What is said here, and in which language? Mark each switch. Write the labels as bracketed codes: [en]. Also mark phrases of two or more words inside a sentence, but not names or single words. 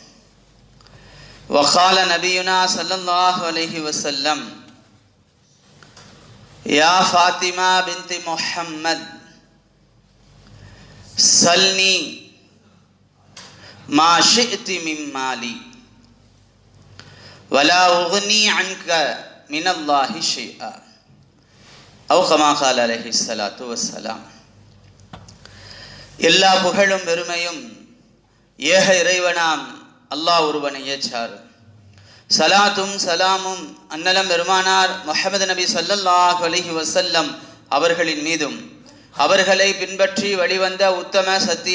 [ar] وقال نبينا صلى الله عليه وسلم يا فاطمة بنت محمد سلني ما شئت من مالي ولا أغني عنك من الله شيئا أو كما قال عليه الصلاة والسلام. [ta] எல்லா புகழும் பெருமையும் ஏக இறைவனாம் அல்லாஹ் ஒருவனையே சார். சலாத்தும் சலாமும் அன்னலம் பெருமானார் முஹம்மது நபி [ar] صلى الله عليه وسلم [ta] அவர்களின் மீதும் அவர்களை பின்பற்றி வழிவந்த உத்தம சத்திய